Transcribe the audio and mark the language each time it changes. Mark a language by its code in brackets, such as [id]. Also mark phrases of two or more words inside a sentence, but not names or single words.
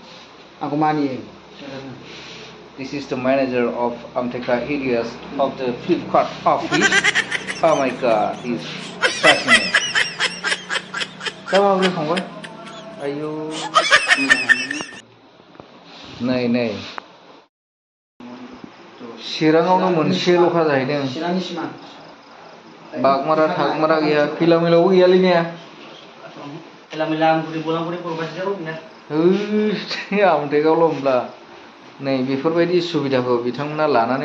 [en] This is the manager of Amteka areas of the Flipkart office. Oh my god, he's fascinating. Come on, are you? Nay. [brx] Chirangaवनो मोनसेल'खा जाहैदों बागमारा थागमारा गैया खैला मैलाबो गैयालै ने खैला मैला आमगुरि बलांगुरि बरबासियाव गैया आमटेकावल' होमब्ला नै बेफोरबायदि सुबिदाखौ बिथांमोना लानानै